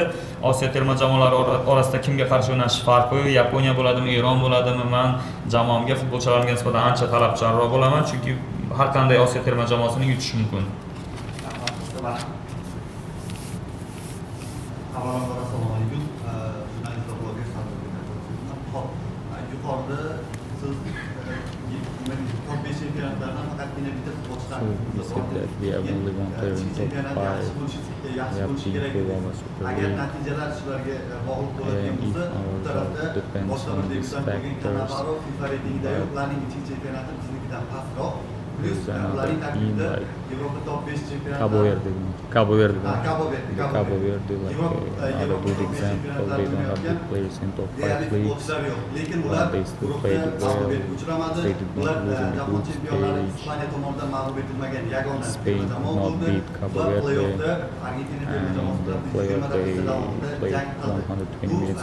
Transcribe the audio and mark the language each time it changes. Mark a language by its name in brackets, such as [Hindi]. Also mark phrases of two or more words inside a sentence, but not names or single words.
[Uzbek] Osiyo terma jamoalari orasida kimga qarshi o'ynash farqi, Yaponiya bo'ladimi, Eron bo'ladimi, men jamoamga, futbolchilarimga nisbatan ancha talabchanroq bo'laman, chunki har qanday Osiyo terma jamoasini yutish mumkin. Avvalambor assalomu alaykum. Jurnalist va bloger yuqorida siz top 5 chempionatlardan faqatgina bitta futbolchidan [English] we said that we have only one player in top 5. We have to improve our Super [Uzbek] agar [English] League. [Uzbek] natijalar shularga bog'liq bo'ladigan [English] And if [Uzbek] bo'lsa, bu [English] our [Uzbek] tarafda [English] job depends [Uzbek] boshqa [English] on [Uzbek] bir [English] these [Uzbek] deputat bo'lgan [English] factors, [Uzbek] Kannavaro FIFA reytingidagi ularning ichki chempionati biznikidan pastroq. [English] Plus there's another [Uzbek] ularning [English] team [Uzbek] tarkibida [English] like [Uzbek] Yevropa top 5 chempionati [English] Cabo Verde, Cabo like Europe, another good example. They don't have good players in top 5 leagues, but they still played well. They did not lose in the group stage. Spain did not beat Cabo Verde, and in the playoff they played 120 minutes.